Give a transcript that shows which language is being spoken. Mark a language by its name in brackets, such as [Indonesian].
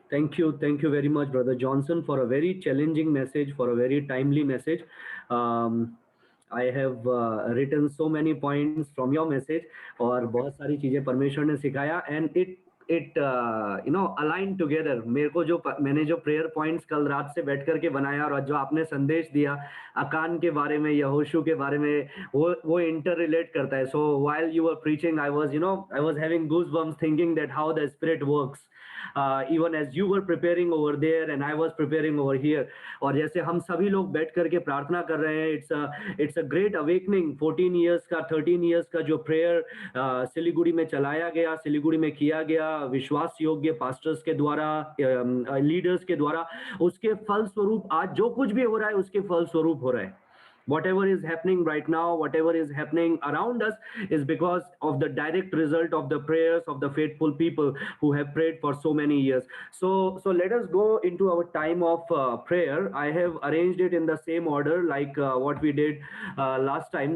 [English] Thank you very much, Brother Johnson, for a very challenging message, for a very timely message. I have written so many points from your message, [Hindi] और बहुत सारी चीजें परमेश्वर ने सिखाया, [English] and it aligned together. [Hindi] मैंने जो prayer points कल रात से बैठ करके बनाया, और जो आपने संदेश दिया अकान के बारे में, यहोशू के बारे में, वो interrelate करता है. [English] So while you were preaching, I was having goosebumps thinking that how the Spirit works. Even as you were preparing over there and I was preparing over here. [Hindi] और जैसे हम सभी लोग बैठ करके प्रार्थना कर रहे हैं, [English] it's a great awakening. [Hindi] 14 years का 13 years का जो prayer सिलीगुड़ी में चलाया गया, सिलीगुड़ी में किया गया, विश्वास योग्य पास्टर्स के द्वारा, लीडर्स के द्वारा, उसके फल स्वरूप आज जो कुछ भी हो रहा है उसके फल स्वरूप हो रहा है. [English] Whatever is happening right now, whatever is happening around us is because of the direct result of the prayers of the faithful people who have prayed for so many years. So let us go into our time of prayer. I have arranged it in the same order like what we did last time.